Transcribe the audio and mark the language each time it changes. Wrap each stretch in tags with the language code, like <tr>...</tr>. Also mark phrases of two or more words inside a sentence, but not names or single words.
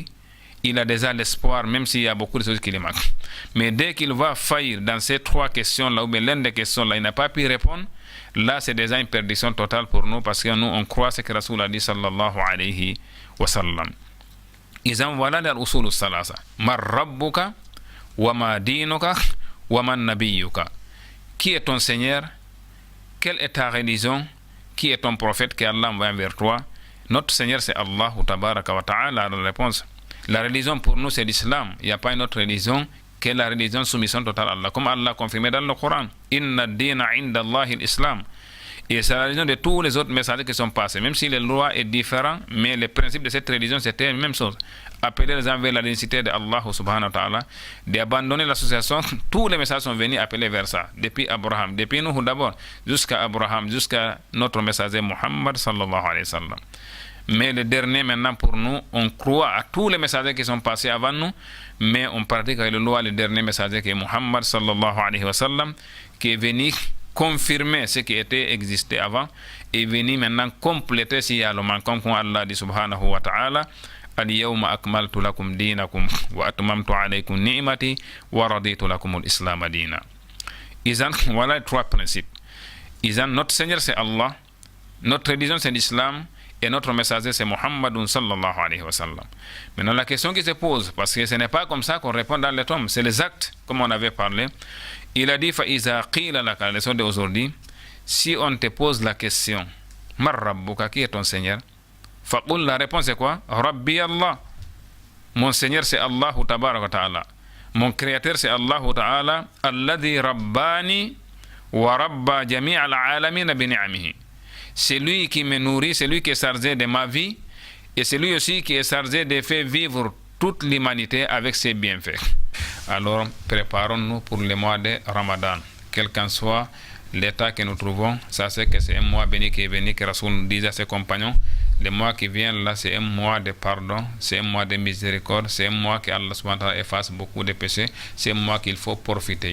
<fr>Il a déjà l'espoir, même s'il y a beaucoup de choses qui lui manquent. Mais dès qu'il va faillir dans ces trois questions-là, ou bien l'une des questions-là, il n'a pas pu répondre, là c'est déjà une perdition totale pour nous, parce que nous on croit ce que Rasoul a dit</fr> <ar>صلى الله عليه وسلم.</ar> <fr>Ils ont voilà les</fr> <ar>أصول ثلاثة. من ربك وما دينك ومن نبيك.</ar> <fr>Qui est ton Seigneur? Quelle est ta religion? Qui est ton prophète que Allah envoie vers toi? Notre Seigneur c'est Allah</fr> <ar>تبارك وتعالى.</ar> <fr>La réponse. La religion pour nous c'est l'islam. Il n'y a pas une autre religion que la religion soumission totale à Allah. Comme Allah a confirmé dans le Coran.</fr> <ar>إن الدين عند الله الإسلام.</ar> <fr>Et c'est la religion de tous les autres messages qui sont passés. Même si les lois est différent, mais le principe de cette religion c'était la même chose. Appeler les gens vers la nécessité de Allah</fr> <ar>سبحانه وتعالى,</ar> <fr>d'abandonner l'association. Tous les messages sont venus appeler vers ça. Depuis Abraham, depuis nous d'abord, jusqu'à Abraham, jusqu'à notre messager Muhammad</fr> <ar>صلى الله عليه وسلم.</ar> <fr>Mais le dernier maintenant pour nous, on croit à tous les messagers qui sont passés avant nous, mais on pratique avec le loi le dernier messager qui est Muhammad</fr> <ar>صلى الله عليه وسلم,</ar> <fr>qui est venu confirmer ce qui était existé avant et venu maintenant compléter s'il y a le manquant comme Allah dit</fr> <ar>سبحانه وتعالى. اليوم أكملت لكم دينكم وأتممت عليكم نعمتي ورضيت لكم الإسلام دينا.</ar> <fr>Voilà les trois principes. Notre Seigneur c'est Allah, notre religion c'est l'islam et notre messager c'est Muhammadun</fr> <ar>صلى الله عليه وسلم.</ar> <fr>Maintenant la question qui se pose, parce que ce n'est pas comme ça qu'on répond dans les tomes, c'est les actes comme on avait parlé. Il a dit</fr> <ar>فإذا قيل لك,</ar> <fr>la leçon d'aujourd'hui, si on te pose la question</fr> <ar>من ربك,</ar> <fr>qui est ton Seigneur? Faqul, la réponse c'est quoi?</fr> <ar>ربي الله.</ar> <fr>Mon Seigneur c'est Allah</fr> <ar>تبارك وتعالى.</ar> <fr>Mon créateur c'est Allah ta'ala.</fr> <ar>الذي رباني ورب جميع العالمين بنعمه.</ar> <fr>C'est lui qui me nourrit, c'est lui qui est chargé de ma vie et c'est lui aussi qui est chargé de faire vivre toute l'humanité avec ses bienfaits. Alors, préparons-nous pour le mois de Ramadan. Quel qu'en soit l'état que nous trouvons, ça c'est que c'est un mois béni qui est venu, que Rasoul nous disait à ses compagnons, le mois qui vient là, c'est un mois de pardon, c'est un mois de miséricorde, c'est un mois que Allah</fr> <ar>سبحانه وتعالى</ar> <fr>efface beaucoup de péchés, c'est un mois qu'il faut profiter.</fr>